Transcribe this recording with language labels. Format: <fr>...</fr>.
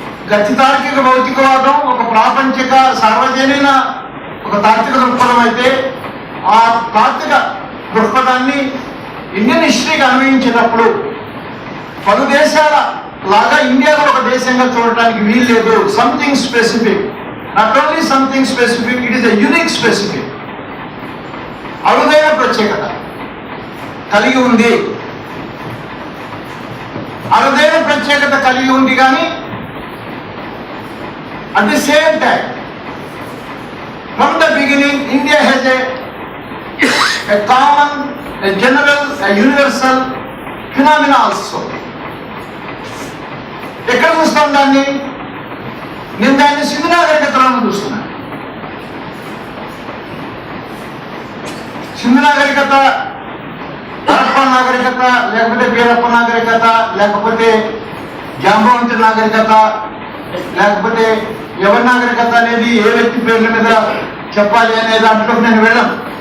<te>గతి తార్కిక భౌతికవాదం ఒక ప్రాపంచిక సార్వజనీన ఒక తాత్విక దృక్పథం అయితే, ఆ తాత్విక దృక్పథాన్ని ఇండియన్ హిస్టరీకి అన్వయించేటప్పుడు పలు దేశాల లాగా ఇండియా కూడా ఒక దేశంగా చూడటానికి వీలు లేదు.</te> <en>something specific, not only something specific, it is a unique specific,</en> <te>అరుదైన ప్రత్యేకత కలిగి ఉంది. అరుదైన ప్రత్యేకత కలిగి ఉంది కానీ</te> <en>at the same time, from the beginning, India has a common, a general, a universal phenomena also.</en> <te>ఎక్కడ చూస్తాం దాన్ని? నేను దాన్ని సింధు నాగరికతలను చూస్తున్నాను. సింధు నాగరికత, హరప్ప నాగరికత, లేకపోతే బీరప్ప నాగరికత, లేకపోతే జాంబవంతి నాగరికత, లేకపోతే ఎవరి నాగరికత అనేది ఏ వ్యక్తి పేర్ల మీద చెప్పాలి అనే దాంట్లో నేను వెళ్ళను.</te>